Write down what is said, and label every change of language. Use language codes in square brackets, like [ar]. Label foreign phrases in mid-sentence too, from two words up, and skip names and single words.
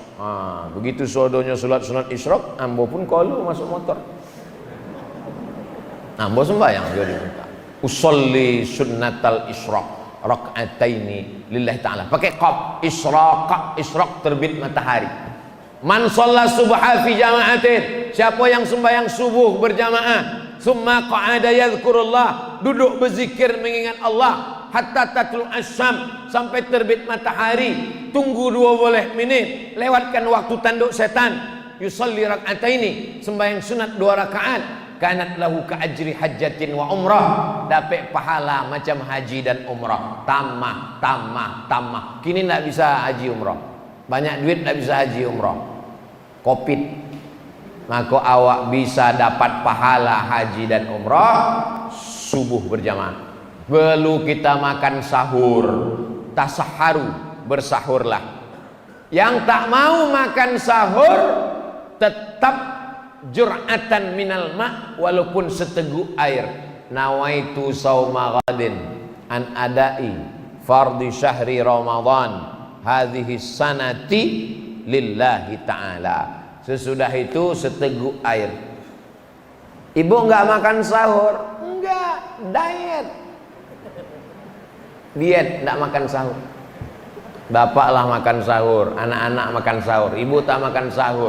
[ms] Begitu sodonya sholat sunat Isra, ambo pun kalau masuk motor. Ambo sembahyang jadi minta. [ar] أصلي سنة الإشراق ركعتين لله تعالى. [ms] Pakai qaf, isyraq terbit matahari. [ar] من صلى الصبح في جماعة. [ms] Siapa yang sembahyang subuh berjamaah, [ar] ثم قعد يذكر الله, [ms] duduk berzikir mengingat Allah [ar] حتى تطلع الشمس, [ms] sampai terbit matahari, tunggu 2 boleh menit, lewatkan waktu tanduk setan. [ar] يصلي ركعتين, [ms] sembahyang sunat 2 rakaat. [ar] كانت له كأجر حجة وعمرة, [ms] dapat pahala macam haji dan umrah. Tamah. Kini tidak bisa haji umrah, banyak duit tidak bisa haji umrah, Covid. Maka awak bisa dapat pahala haji dan umrah subuh berjamaah. Perlu kita makan sahur, tasaharu, bersahurlah. Yang tak mau makan sahur tetap [ar] جرعة من الماء', [ms] walaupun seteguk air. [ar] نويت صوم غد عن أداء فرض شهر رمضان هذه السنة لله تعالى. [ms] Sesudah itu seteguk air. [id] Ibu nggak makan sahur? Enggak, diet. Diet, nggak makan sahur. [ms] Bapaklah makan sahur, anak-anak makan sahur, ibu tak makan sahur.